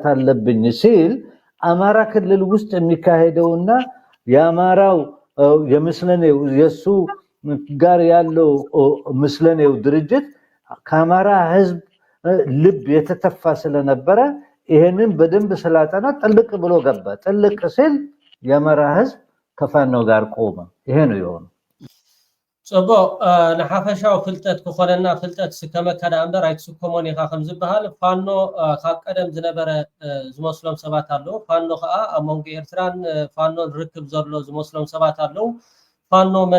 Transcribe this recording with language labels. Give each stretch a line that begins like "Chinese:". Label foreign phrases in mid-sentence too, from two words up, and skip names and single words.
Amharic: አለብኝ ሲል አማራ ክልል ውስጥ የሚካሄደውና የአማራው የምስለኔው የሱ ጋር ያለው ምስለኔው ድርጅት ከአማራ ህዝብ ልብ የተተፋ ስለነበረ ይሄንን በደንብ ስላጠና ጥልቅ ብሎ ገባ ጥልቅ ሲል የአማራ ህዝብ ከፋኖ ጋር ቆመ ይሄ ነው የሆነው
Tigrinya: ጽቦ ንሓፈሻው ፍልጠት ክኾነና ፍልጠት ስከመከዳ እምበር ኣይትስከሞን ኢኻ ከም ዝበሃል ፋኖ ካብ ቀደም ዝነበረ ዝመስሎም ሰባት ኣለዉ ፋኖ ከዓ ኣብ መንጎ ኤርትራን ፋኖን ርክብ ዘሎ ዝመስሎም ሰባት ኣለዉ ፋኖ መን